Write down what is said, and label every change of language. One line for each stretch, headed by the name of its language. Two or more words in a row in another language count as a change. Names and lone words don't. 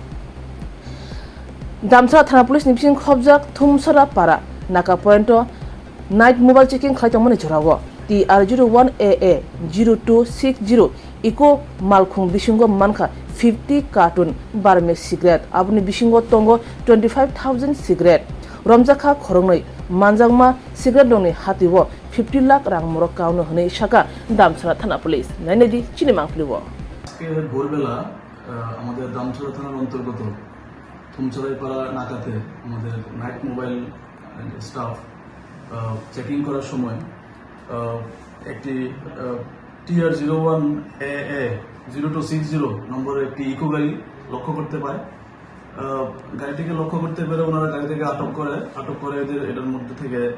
Kok Borok: ni bising khobjak thumsara para naka pointo
English: night mobile checking
Kok Borok: khaitongmani jorago TR01AA 0260 iko malkhung bisingo manka 50 carton barmi cigarette abuni bisingo tongo 25000 cigarette romjakha khorongnoi manjangma cigarette doni hatiwo 50 lakh rang morok kaunu hne shaka damsara thana police nainedi চিনিমাং ফ্লিবো
Bangla: আজকে ভোরবেলা আমাদের দামছড়া থানার অন্তর্গত থুমছড়াইপাড়া নাকাতে আমাদের
English: night mobile staff checking
Bangla: করার সময় একটি TR01AA 0260 নম্বরের একটি ইকো গাড়ি লক্ষ্য করতে পায় গাড়িটিকে লক্ষ্য করতে পেরে ওনারা গাড়ি থেকে আটক করে এটার মধ্যে থেকে